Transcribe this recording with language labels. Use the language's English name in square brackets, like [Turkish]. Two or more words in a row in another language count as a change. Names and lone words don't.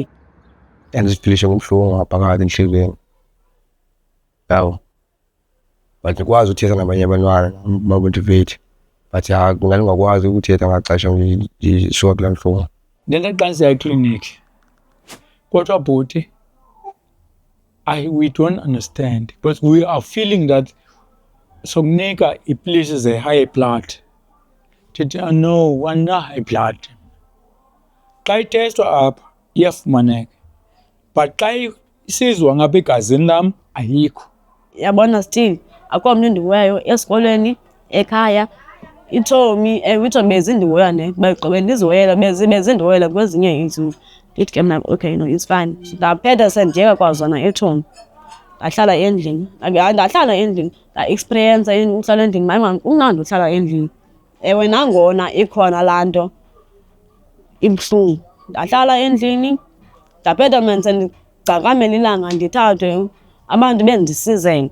[Xhosa] Ndiziphilishe ngomhlungu ngaphakathi enhliziyweni. Yabo but ndikwazi uthetha nabanye abantwana bamotivate but ngingakwazi ukuthetha ngaxesha ndisuka kulaa ntlungu. Ndendaqala ndisiya ekliniki kodwa bhuti [English] we don't understand because we are feeling that [Xhosa] sokunika iipilisi ze- [English] high blood. [Xhosa] Ndithi no wana- [English] high blood. [Xhosa] Xa itestwa apha iyafumaneka but xa isizwa ngapha egazini lam ayikho. Yabona still akho mntu endihoyayo esikolweni ekhaya. Itshomi itshomi bezindihoya ne bagqibe ndizihoyela bezindihoyela kwezinye izinto. Ndithi ke mna [English] okay no it's fine. [Xhosa] Ndaphetha sendiyeka kwazona etshomi ndahlala endlini. Ndahlala endlini nda-experience uhlala endlini maye kumnandi uhlala endlini. Ewe nangona ikhona laa nto ibuhlungu. Ndahlala endlini ndaphetha mna sendicaqamela ilanga ndithathwe abantu bendisizela.